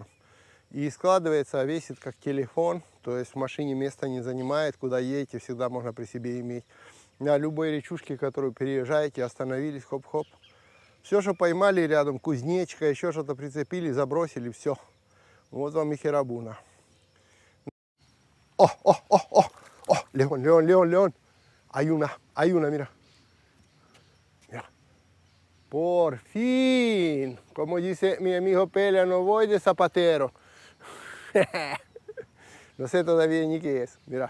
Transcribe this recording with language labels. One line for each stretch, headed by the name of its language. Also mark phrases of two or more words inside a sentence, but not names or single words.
Russian: И складывается, весит как телефон, то есть в машине места не занимает, куда едете, всегда можно при себе иметь. На любой речушке, которую переезжаете, остановились, хоп-хоп. Все, что поймали рядом, кузнечка, еще что-то прицепили, забросили, все. Вот вам и херабуна. О,
Spanish: León, León, León, León. Hay una, mira. Mira. Por fin. Como dice mi amigo Pelea, no voy de zapatero. No sé todavía ni qué es. Mira.